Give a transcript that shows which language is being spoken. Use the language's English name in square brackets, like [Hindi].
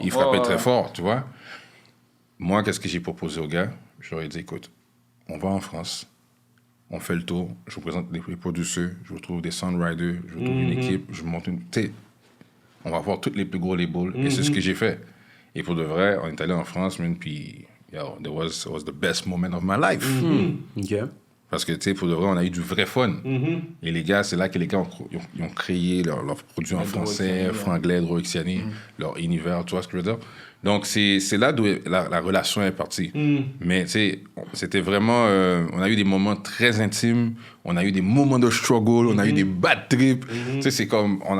[French] Il frappait très fort, tu vois. Moi, qu'est-ce que j'ai proposé aux gars? Je leur ai dit, écoute, on va en France, on fait le tour, je vous présente les producteurs, je vous trouve des soundriders, je vous trouve une équipe, je vous monte une... Tu sais, on va voir tous les plus gros labels, et c'est ce que j'ai fait. Et pour de vrai, on est allé en France, man, puis... [English] It was the best moment of my life. OK. [French] Parce que, tu sais, pour de vrai, on a eu du vrai fun. Et les gars, c'est là que les gars ont créé leurs produits en français, franglais, Droixiani, leur univers, tu vois ce que je veux dire? Donc, c'est là d'où la relation est partie. Mais, tu sais, c'était vraiment... on a eu des moments très intimes, on a eu des moments de struggle, on a eu des bad trips. Tu sais, c'est comme...